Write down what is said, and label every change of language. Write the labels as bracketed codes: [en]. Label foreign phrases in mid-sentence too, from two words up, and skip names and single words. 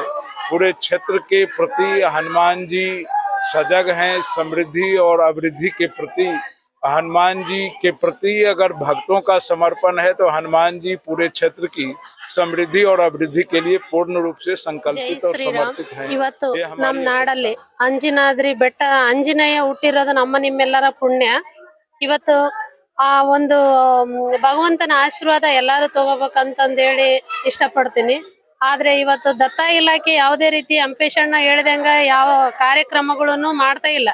[hi] पूरे क्षेत्र के प्रति हनुमान जी सजग हैं। समृद्धि और अभिवृद्धि के प्रति हनुमान जी के प्रति अगर भक्तों का समर्पण है तो हनुमान जी पूरे क्षेत्र की समृद्धि और अभिवृद्धि के लिए पूर्ण रूप से जय संकल्पित और ಶ್ರೀರಾಮ್. समर्पित हैं। [kn] ಇವತ್ತು [hi] ये हमारी [kn] ನಮ್ಮ ನಾಡಲ್ಲಿ ಅಂಜನಾದ್ರಿ ಬೆಟ್ಟ ಆಂಜನೇಯ ಹುಟ್ಟಿರೋದು ನಮ್ಮ ನಿಮ್ಮೆಲ್ಲರ ಪುಣ್ಯ. ಇವತ್ತು ಆ ಒಂದು ಭಗವಂತನ ಆಶೀರ್ವಾದ ಎಲ್ಲಾರು ತಗೋಬೇಕಂತಂದೇಳಿ ಇಷ್ಟಪಡ್ತೀನಿ. ಆದ್ರೆ ಇವತ್ತು ದತ್ತ ಇಲಾಖೆ ಯಾವುದೇ ರೀತಿ ಅಂಪೇಶಣ್ಣ ಹೇಳ್ದಂಗ ಯಾವ ಕಾರ್ಯಕ್ರಮಗಳನ್ನು ಮಾಡ್ತಾ ಇಲ್ಲ.